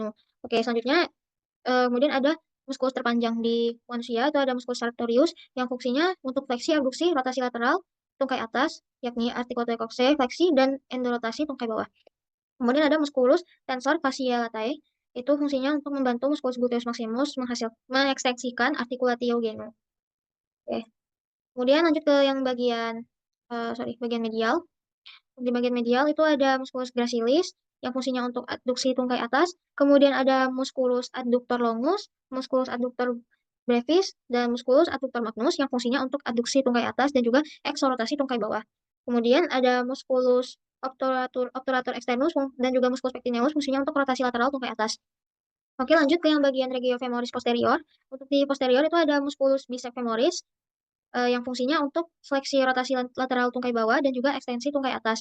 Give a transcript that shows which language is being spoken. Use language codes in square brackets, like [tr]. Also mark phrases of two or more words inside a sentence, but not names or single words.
[id] Oke, selanjutnya kemudian ada muskulus terpanjang di manusia itu ada muskulus sartorius yang fungsinya untuk fleksi, abduksi, rotasi lateral, tungkai atas, yakni articulator coccyx fleksi dan endorotasi tungkai bawah. Kemudian ada muskulus tensor fasciae latae, itu fungsinya untuk membantu muskulus gluteus maximus mengekstensikan articulatio genu. Oke. Kemudian lanjut ke yang bagian medial. Di bagian medial itu ada musculus gracilis yang fungsinya untuk adduksi tungkai atas, kemudian ada musculus adductor longus, musculus adductor brevis, dan musculus adductor magnus yang fungsinya untuk adduksi tungkai atas dan juga eksorotasi tungkai bawah. Kemudian ada musculus obturator externus dan juga musculus pectineus fungsinya untuk rotasi lateral tungkai atas. Oke, lanjut ke yang bagian regio femoris posterior. Untuk di posterior itu ada musculus bicep femoris yang fungsinya untuk fleksi rotasi lateral tungkai bawah dan juga ekstensi tungkai atas.